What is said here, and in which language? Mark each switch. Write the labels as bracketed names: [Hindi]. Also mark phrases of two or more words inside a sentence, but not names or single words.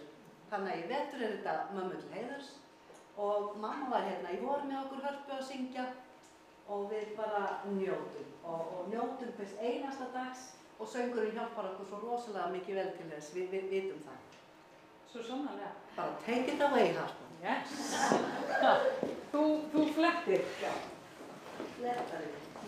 [Icelandic] Þannig að í vetur þetta mömmu til heiðurs og mamma var í vor með okkur Hörpu að syngja og við bara njótum og njótum hvers einasta dags og söngurinn hjálpar okkur svo rosalega mikið vel til þess, við vitum það. Svo sannarlega. [English] Bara take it away, Harpa. [Icelandic] Yes. Þú flettir. Já. Flettar við.